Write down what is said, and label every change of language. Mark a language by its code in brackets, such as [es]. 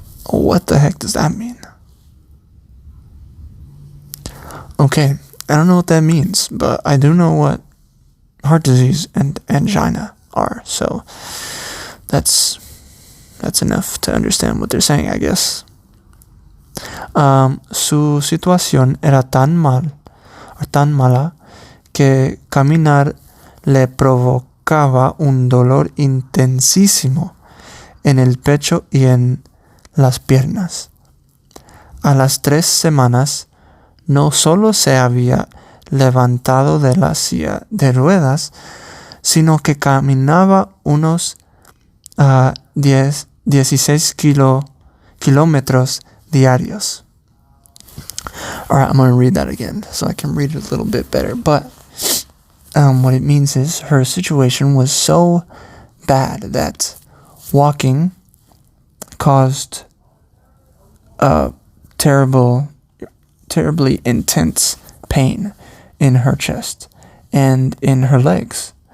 [en] What the heck does that mean? Okay, I don't know what that means, but I do know what heart disease and angina are, so that's enough to understand what they're saying, I guess. [es] Su situación era tan mala que caminar le provocaba un dolor intensísimo en el pecho y en las piernas. A las 3 semanas no solo se había levantado de la silla de ruedas, sino que caminaba unos 16 kilómetros diarios. [en] Alright, I'm going to read that again so I can read it a little bit better. But what it means is her situation was so bad that walking caused terribly intense pain in her chest and in her legs.